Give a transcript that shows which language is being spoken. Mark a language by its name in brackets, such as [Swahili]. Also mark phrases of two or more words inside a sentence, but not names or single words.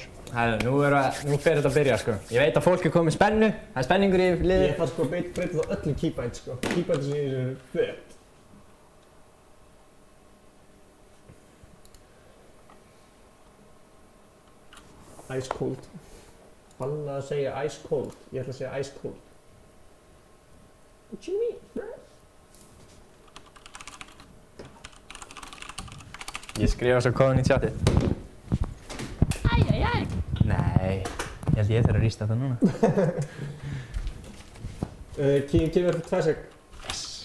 [Icelandic] Nú fer þetta að byrja sko. Ég veit að fólk er komið spennu, það er spenningur í liði. Ég þarf sko að breyta þá öllum keybind sko. Keybind sem ég er fett. [English] Ice cold. [Icelandic] Bannað að segja [English] ice cold. [Icelandic] Ég ætla að segja [English] ice cold. What you mean, bro? [Icelandic] Ég skrifa svo kóðan í chatið. Nei, ég held ég þarf að rísta það núna. Kín kemur eftir 2 sek. Yes.